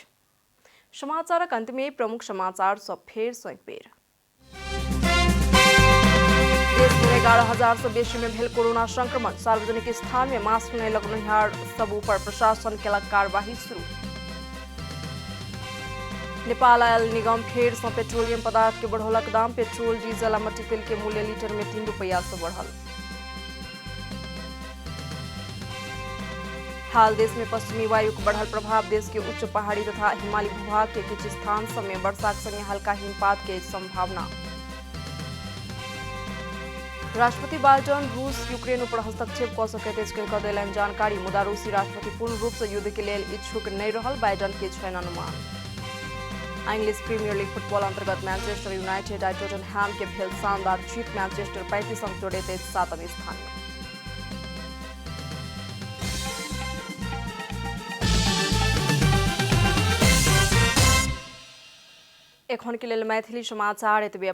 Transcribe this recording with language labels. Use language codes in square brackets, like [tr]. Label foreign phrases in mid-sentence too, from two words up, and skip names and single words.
[mai] समाचारक अंत में प्रमुख समाचार सब फेर सँ एक बेर। देश में 11,000 से बेसी में भेल कोरोना संक्रमण। सार्वजनिक स्थान में मास्क नहीं लगनिहार सब ऊपर प्रशासन केलक कार्यवाही शुरू। नेपाल आयल निगम फेर सँ पेट्रोलियम पदार्थ के बढ़ौलक दाम। पेट्रोल, डीजल आ मट्टी तेल के मूल्य लीटर में 3 रुपया से बढ़ल। हाल देश में पश्चिमी वायु के बढ़ल प्रभाव। देश के उच्च पहाड़ी तथा हिमालयी भूभाग के किछु स्थान सब में वर्षा के संगे हल्का हिमपात के संभावना। राष्ट्रपति बाइडेन रूस यूक्रेन पर हस्तक्षेप क सकैत अछि कहि देलनि जानकारी। मुदा रूसी राष्ट्रपति पूर्ण रूप से युद्ध के लेल इच्छुक नहीं रहल, बाइडेन के छनि अनुमान। इंग्लिश प्रीमियर लीग फुटबॉल अंतर्गत मैनचेस्टर यूनाइटेड आ टोटनहैम के भेल शानदार जीत। मैनचेस्टर 35 अंक जोड़े 7वें स्थान में। एखन के लेल मैथिली समाचार एतबे।